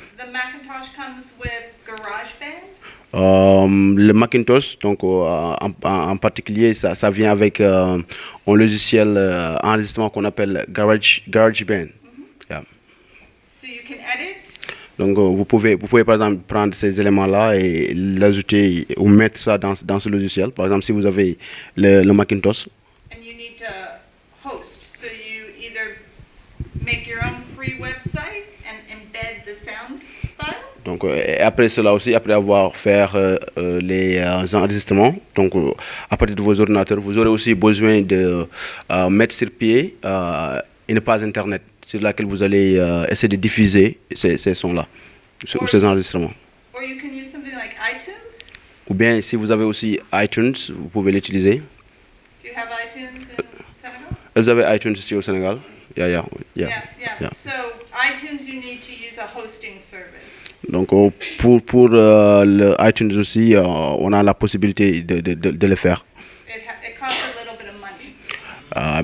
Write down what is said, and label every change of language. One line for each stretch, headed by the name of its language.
English: The Macintosh comes with GarageBand.
French: Le Macintosh, donc en particulier, ça vient avec un logiciel enregistrement qu'on appelle GarageBand.
English: Yeah. So you can edit.
French: Donc vous pouvez par exemple prendre ces éléments-là et l'ajouter ou mettre ça dans ce logiciel. Par exemple, si vous avez le Macintosh.
English: And you need to host. So you either make your own free website and embed the sound file.
French: Donc après cela aussi, après avoir fait les enregistrements, donc à partir de vos ordinateurs, vous aurez aussi besoin de mettre sur pied une page internet sur laquelle vous allez essayer de diffuser ces sons-là, ou ces enregistrements.
English: Or you can use something like iTunes.
French: Ou bien si vous avez aussi iTunes, vous pouvez l'utiliser.
English: Do you have iTunes in Senegal?
French: Vous avez iTunes ici au Sénégal?
English: Yeah. So iTunes, you need to use a hosting service.
French: Donc pour le iTunes aussi, on a la possibilité de le faire.
English: It costs a little bit of money.